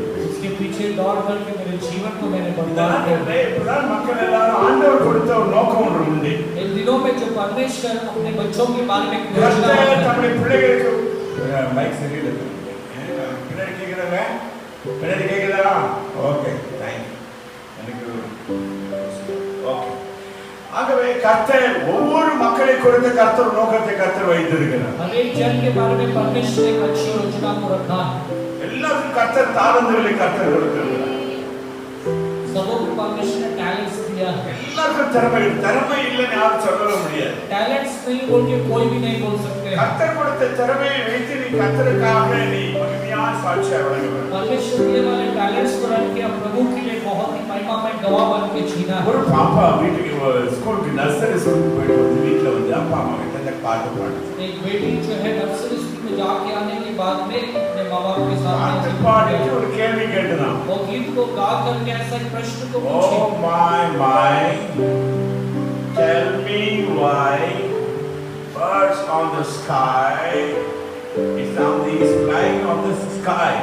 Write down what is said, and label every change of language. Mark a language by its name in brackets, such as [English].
[Hindi] उसके पीछे दौड़ करके मेरे जीवन को मैंने बर्बाद कर दिया। [Tamil] மக்கள் எல்லாரும் ஆண்டவர் கொடுத்த ஒரு நோக்கம் ஒன்று உண்டு. [Hindi] इन दिनों में जो परमेश्वर अपने बच्चों के बारे में [Tamil] தம்முடைய பிள்ளைகளுக்கு மைக் சரியில்லை. பின்னாடி கேக்குறாங்க, பின்னாடி கேக்குதா? [English] Okay, thank you. [Tamil] எனக்கு ஓகே. ஆகவே கர்த்தர் ஒவ்வொரு மக்களை கொடுத்த கர்த்தர் நோக்கத்தை கர்த்தர் வைத்திருக்கிறார். [Hindi] हर एक जन के बारे में परमेश्वर एक अच्छी योजना को रखा है. [Tamil] எல்லாருக்கும் கர்த்தர் தாளந்துகளை கர்த்தர் கொடுத்திருக்கிறார். [Hindi] सबको परमेश्वर ने टैलेंट्स दिया है. [Tamil] எல்லாருக்கும் திறமை இல்லைன்னு யாரும் சொல்லவே முடியாது. [Hindi] टैलेंट्स नहीं बोल के कोई भी नहीं बोल सकते. [Tamil] கர்த்தர் கொடுத்த திறமையை வைத்து நீ கர்த்தருக்காக நீ மகிமையான சாட்சியா வழங்க வேண்டும். [Hindi] परमेश्वर दिए वाले टैलेंट्स को रख के प्रभु के लिए बहुत ही महिमामय गवाह बन के जीना. [Tamil] ஒரு பாப்பா வீட்டுக்கு ஸ்கூலுக்கு நர்சரி ஸ்கூலுக்கு போயிட்டு வந்து வீட்ல வந்து அப்பா அம்மா கிட்ட இந்த பாட்டு பாடுது. [Hindi] एक बेटी जो है नर्सरी स्कूल में जाके आने के बाद में अपने माँ-बाप के साथ [Tamil] பாடிட்டு ஒரு கேள்வி கேட்டுதான். [Hindi] वो गीत को गा करके ऐसा एक प्रश्न को पूछे. [English] Oh my, tell me why birds on the sky, it's on these flying on the sky.